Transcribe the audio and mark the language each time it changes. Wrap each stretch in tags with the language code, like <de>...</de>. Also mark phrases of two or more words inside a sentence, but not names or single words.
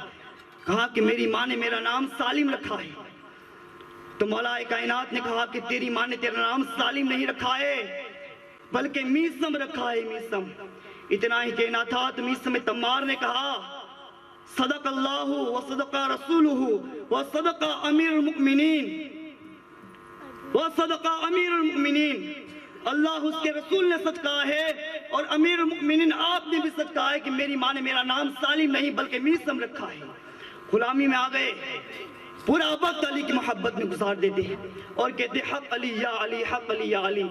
<ur>کہا کہ میری ماں نے میرا نام سالم رکھا ہے۔ تو مولا کائنات نے کہا کہ تیری ماں نے تیرا نام سالم نہیں رکھا ہے بلکہ میسم رکھا ہے، میسم۔ اتنا ہی کہنا تھا تو میسم تمار نے کہا</ur> <ar>صدق اللہ و صدق رسولہ و صدق امیر المؤمنین و صدق امیر المؤمنین،</ar> <ur>اللہ اس کے رسول نے سچ کہا ہے اور امیر المؤمنین آپ نے بھی سچ کہا ہے کہ میری ماں نے میرا نام سالم نہیں بلکہ میسم رکھا ہے۔ غلامی میں آ گئے، پورا وقت علی کی محبت میں گزار دیتے ہیں اور کہتے حق علی یا علی، حق علی یا علی۔</ur>